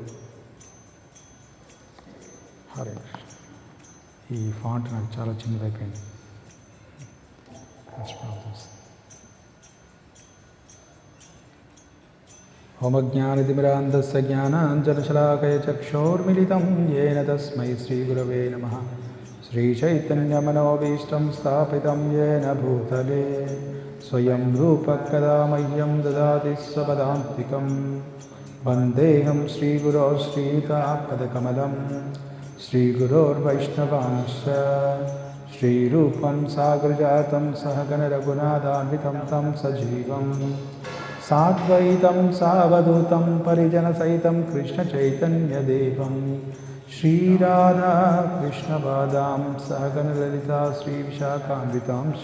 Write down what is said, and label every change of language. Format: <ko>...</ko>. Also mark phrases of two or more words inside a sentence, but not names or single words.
<sa>హరే కృష్ణ.</sa> <te>ఈ ఫాంట్ నాకు చాలా చిన్నదైపోయింది.</te> <sa>ఓమజ్ఞానతిమిరాంధస్య జ్ఞానాంజనశలాకయ చక్షోర్మిలితం येन తస్మై శ్రీగురవే నమః. శ్రీచైతన్యమనోభీష్టం స్థాపితం येन భూతలే స్వయం రూపः కదా మह्यं దదాతి స్వపదాంతికం. వందేహం శ్రీగురో శ్రీయుతాపదకమలం. శ్రీగురోర్వైష్ణవాంశ్చ శ్రీరూపం సాగరజాతం సహగణ రఘునాథాన్వితం తం సజీవం సాద్వైతం సావధూతం పరిజనసహితం కృష్ణచైతన్యదేవం శ్రీరాధా కృష్ణపాదాం సహగణ లలితా శ్రీవిశాఖాన్వితాంశ్చ.</sa>